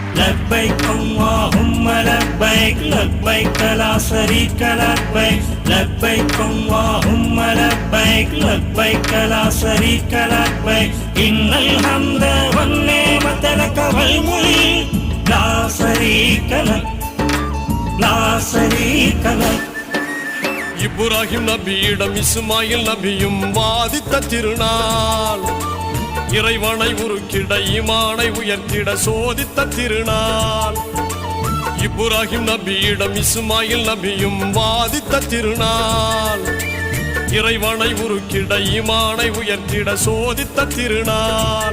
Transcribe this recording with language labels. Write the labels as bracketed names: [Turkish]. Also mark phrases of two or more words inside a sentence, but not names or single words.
[Arabic] لبيك اللهم لبيك لبيك لا شريك لبيك لبيك اللهم لبيك لبيك لا شريك لبيك إن الحمد والنعمة لك والملك لا شريك لك لا شريك لك. [Tamil] இப்ராஹிம் நபியிடம் இஸ்மாயில் நபியும் வாதித்த திருநாள், இறைவனை உருக்கிட ஈமானை உயர்த்திட சோதித்த திருநாள். இப்ராஹிம் நபியிடம் இஸ்மாயில் நபியும் வாதித்த திருநாள், இறைவனை உருக்கிட ஈமானை உயர்த்திட சோதித்த திருநாள்.